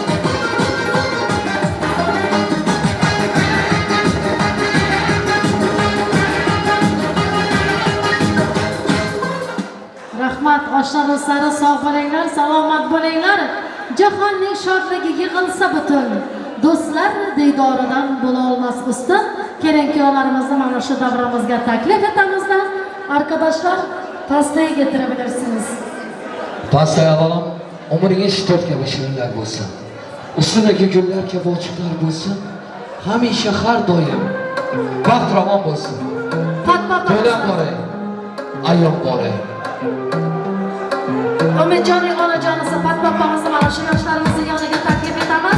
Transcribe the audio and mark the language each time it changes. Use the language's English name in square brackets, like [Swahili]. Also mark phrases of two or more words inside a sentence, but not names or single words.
[Uzbek] Rahmat, oshna do'stlari, sog' bo'linglar, salomat bo'linglar. Jahonning shodligi yig'ilsa butun, do'stlar diydoridan bo'la olmas ustun. Kelin-kuyovlarimizni mana shu davramizga taklif etamiz. [Turkish] Arkadaşlar, pastaya getirebilirsiniz. Pastaya alalım. [Uzbek] Umringiz to'rtga shirinlar bo'lsin. Ustidagi gullar kabi ochiqlar bo'lsin. Hamisha har doim baxt ravon bo'lsin. To'ylar boray, ayyom boray. Umidjonning onajonisi Fatmapamizni mana shu yoshlarimizni yoniga taklif etamiz.